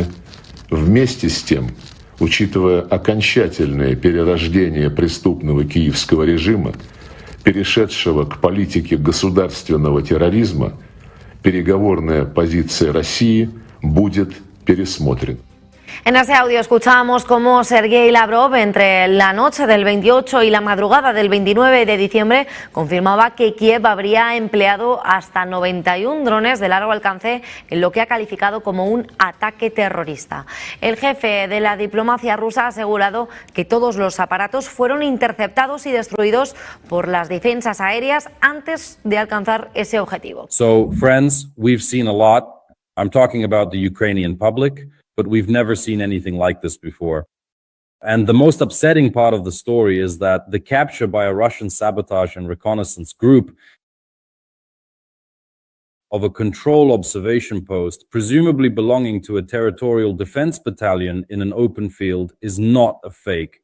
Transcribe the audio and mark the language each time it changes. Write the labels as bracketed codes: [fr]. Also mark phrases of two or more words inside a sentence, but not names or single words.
[ru] Вместе с тем, учитывая окончательное перерождение преступного киевского режима, перешедшего к политике государственного терроризма, переговорная позиция России будет пересмотрена. [es] En ese audio escuchábamos cómo Sergei Lavrov, entre la noche del 28 y la madrugada del 29 de diciembre, confirmaba que Kiev habría empleado hasta 91 drones de largo alcance en lo que ha calificado como un ataque terrorista. El jefe de la diplomacia rusa ha asegurado que todos los aparatos fueron interceptados y destruidos por las defensas aéreas antes de alcanzar ese objetivo. [en] So, friends, we've seen a lot. I'm talking about the Ukrainian public. But we've never seen anything like this before. And the most upsetting part of the story is that the capture by a Russian sabotage and reconnaissance group of a control observation post, presumably belonging to a territorial defense battalion in an open field, is not a fake.